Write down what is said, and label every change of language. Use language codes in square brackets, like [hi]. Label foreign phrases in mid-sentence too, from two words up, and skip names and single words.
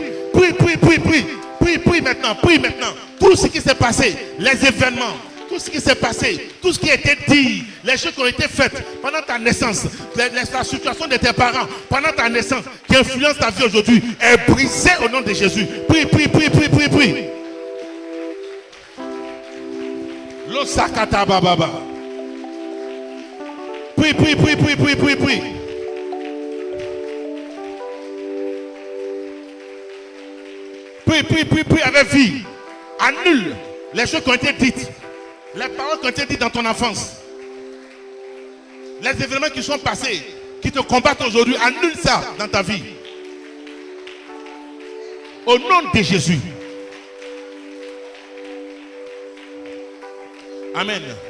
[fr] Prie, prie, prie, prie. Prie, prie maintenant. Prie maintenant. Tout ce qui s'est passé, les événements. Tout ce qui s'est passé, tout ce qui a été dit, les choses qui ont été faites pendant ta naissance, la situation de tes parents pendant ta naissance, qui influence ta vie aujourd'hui, est brisée au nom de Jésus. Prie, prie, prie, prie, prie, prie. L'osakata bababa. Prie, prie, prie, prie, prie, prie, prie. Prie, prie, prie, prie avec vie. Annule les choses qui ont été dites. Les paroles qui ont été dites dans ton enfance, les événements qui sont passés, qui te combattent aujourd'hui, annule ça dans ta vie. Au nom de Jésus. Amen.